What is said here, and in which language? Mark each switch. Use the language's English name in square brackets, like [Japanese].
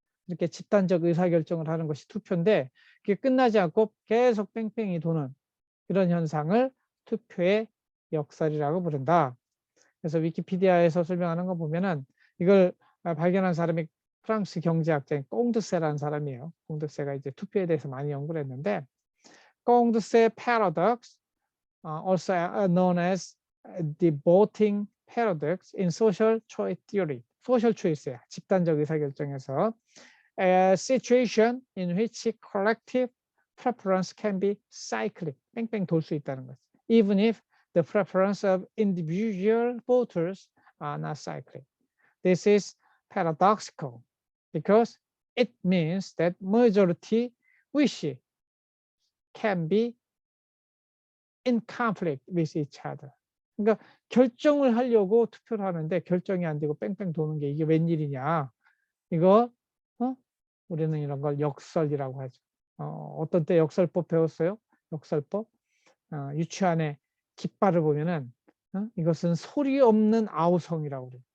[Korean] 이렇게 집단적 의사결정을 하는 것이 투표인데 그게 끝나지 않고 계속 뺑뺑이 도는 이런 현상을 투표의 역설이라고 부른다. 그래서 위키피디아에서 설명하는 거 보면은 이걸 발견한 사람이 프랑스 경제학자인 꽁드세라는 사람이에요. 꽁드세가 이제 투표에 대해서 많이 연구를 했는데 [English] 꽁드세 paradox, also known as the voting paradox in social choice theory. social choice야. [Korean] 집단적 의사결정에서 [English] a situation in which collective preference can be cyclic. [Korean] 뺑뺑 돌 수 있다는 거죠. [English] Even if the preference of individual voters are not cyclic. This is paradoxical because it means that majority wish can be in conflict with each other. [Korean] 그러니까 결정을 하려고 투표를 하는데 결정이 안 되고 뺑뺑 도는 게 이게 웬일이냐. 이거 우리는 이런 걸 역설이라고 하죠. 어떤 때 역설법 배웠어요? 역설법. 유치원에 깃발을 보면은 이것은 소리 없는 아우성이라고 그래요.